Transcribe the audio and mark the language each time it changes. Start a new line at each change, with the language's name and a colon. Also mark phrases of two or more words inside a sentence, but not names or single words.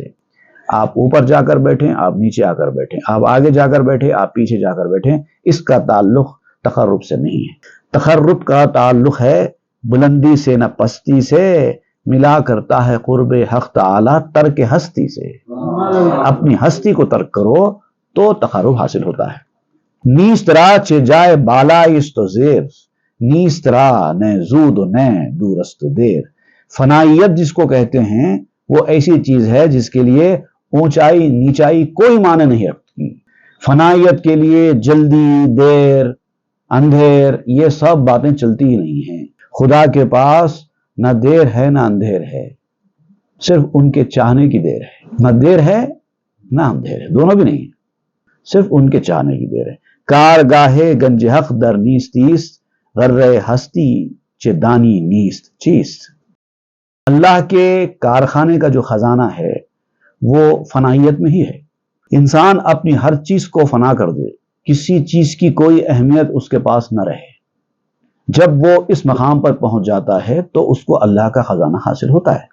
Urdu: آپ اوپر جا کر بیٹھیں، آپ نیچے آ کر بیٹھیں، آپ آگے جا کر بیٹھیں، آپ پیچھے جا کر بیٹھیں، اس کا تعلق تقرب سے نہیں ہے۔ تقرب کا تعلق ہے بلندی سے نہ پستی سے، ملا کرتا ہے قرب حق تعالی ترک ہستی سے۔ اپنی ہستی کو ترک کرو تو تقرب حاصل ہوتا ہے۔
Persian: نیست را چه جای بالای است و زیر، نیست را نہ زود و نہ دور است و دیر۔
Urdu: فنائیت جس کو کہتے ہیں وہ ایسی چیز ہے جس کے لیے اونچائی نیچائی کوئی معنی نہیں رکھتی۔ فنائیت کے لیے جلدی، دیر، اندھیر، یہ سب باتیں چلتی ہی نہیں ہیں۔ خدا کے پاس نہ دیر ہے نہ اندھیر ہے، صرف ان کے چاہنے کی دیر ہے۔ نہ دیر ہے نہ اندھیر ہے، دونوں بھی نہیں ہیں، صرف ان کے چاہنے کی دیر ہے۔
Persian: کارگاہ گنج حق در نیستیست، غرہ ہستی چه دانی نیست چیست۔
Urdu: اللہ کے کارخانے کا جو خزانہ ہے وہ فنائیت میں ہی ہے۔ انسان اپنی ہر چیز کو فنا کر دے، کسی چیز کی کوئی اہمیت اس کے پاس نہ رہے، جب وہ اس مقام پر پہنچ جاتا ہے تو اس کو اللہ کا خزانہ حاصل ہوتا ہے۔